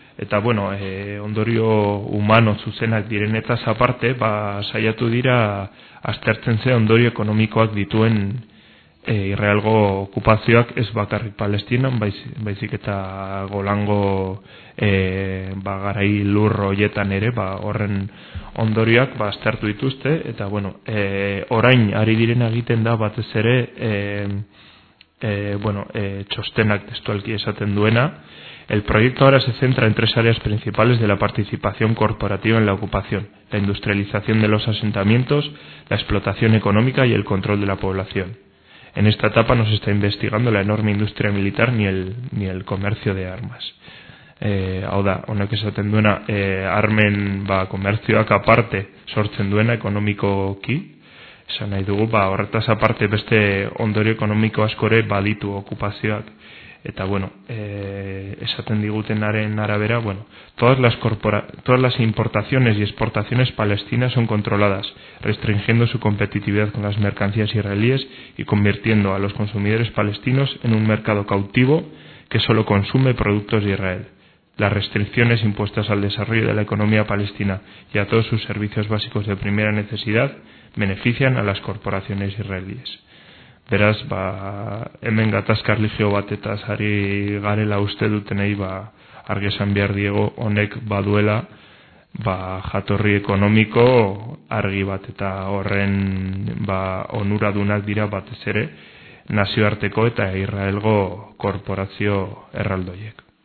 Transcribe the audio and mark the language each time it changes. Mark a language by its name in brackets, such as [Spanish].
[Basque] Eta bueno, ondorio humano zuzenak direnetaz aparte, saiatu dira aztertzen ze ondorio ekonomikoak dituen Israelgo okupazioak, ez bakarrik Palestinan, baizik eta Golango garai lur hoietan ere, horren ondorioak aztertu dituzte, eta bueno, orain ari direna egiten da batez ere txostenak testualki esaten duena. [Spanish] El proyecto ahora se centra en tres áreas principales de la participación corporativa en la ocupación: la industrialización de los asentamientos, la explotación económica y el control de la población. En esta etapa no se está investigando la enorme industria militar ni el comercio de armas. [Basque] Hau da, honek esaten duena, armen comercioak aparte sortzen duena ekonomikoki, esan nahi dugu, horretaz aparte beste ondorio ekonomiko askore baditu okupazioak. Eta bueno, esaten digutenaren arabera, bueno, [Spanish] todas las importaciones y exportaciones palestinas son controladas, restringiendo su competitividad con las mercancías israelíes y convirtiendo a los consumidores palestinos en un mercado cautivo que solo consume productos de Israel. Las restricciones impuestas al desarrollo de la economía palestina y a todos sus servicios básicos de primera necesidad benefician a las corporaciones israelíes. [Basque] Beraz, hemen gatazka erlijio bat eta sari garela uste dutenei, argi esan behar diego, honek baduela jatorri ekonomiko argi bat, eta horren onuradunak dira batez ere nazioarteko eta Israelgo korporazio erraldoiek.